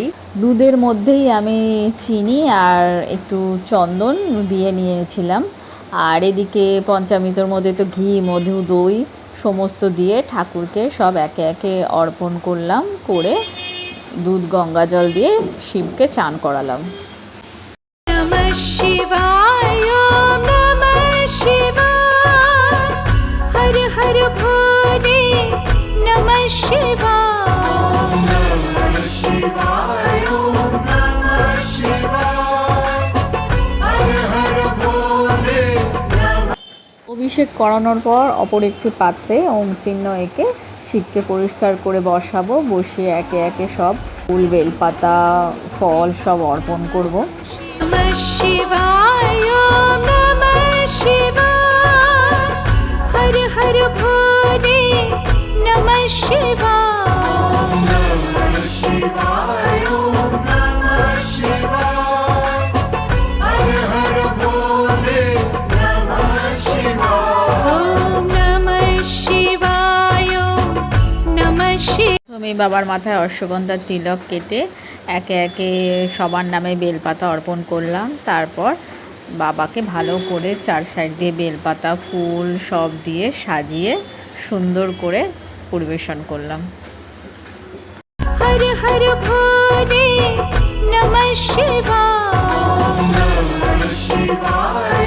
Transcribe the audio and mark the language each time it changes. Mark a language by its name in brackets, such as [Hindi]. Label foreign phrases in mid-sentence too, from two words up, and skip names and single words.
[Bangla] দুধের মধ্যেই আমি চিনি আর একটু চন্দন দিয়ে নিয়েছিলাম। আর এদিকে পঞ্চামৃতর মধ্যে তো ঘি, মধু, দই সমস্ত দিয়ে ঠাকুরকে সব একে একে অর্পণ করলাম। করে দুধ গঙ্গা জল দিয়ে শিবকে চান করালাম। [Sanskrit] নমঃ শিবায়, নমঃ শিবায়, হর হর ভোলে নমঃ শিবায়, নমঃ শিবায়, নমঃ শিবায়, হর হর ভোলে। [Bangla] অভিষেক করানোর পর অপর একটি পাত্রে ওম চিহ্ন এঁকে শিবকে পরিষ্কার করে বসাবো। বসিয়ে একে একে সব ফুল, বেলপাতা, ফল সব অর্পণ করব। [Sanskrit] নমঃ শিবায়, নমঃ শিবায়, হর হর ভোলে নমঃ শিবায়, নমঃ শিবায়, নমঃ শিবায়, হর হর ভোলে নমঃ শিবায়, ওম নমঃ শিবায়, নমঃ শিবায়। [Bangla] আমি বাবার মাথায় অশ্বগন্ধার তিলক কেটে একে একে সবার নামে বেলপাতা অর্পণ করলাম। তারপর বাবাকে ভালো করে চার সাইড দিয়ে বেলপাতা, ফুল সব দিয়ে সাজিয়ে সুন্দর করে পরিবেশন করলাম। [Sanskrit] হর হর ভোলে নমঃ শিবায়, নমঃ শিবায়।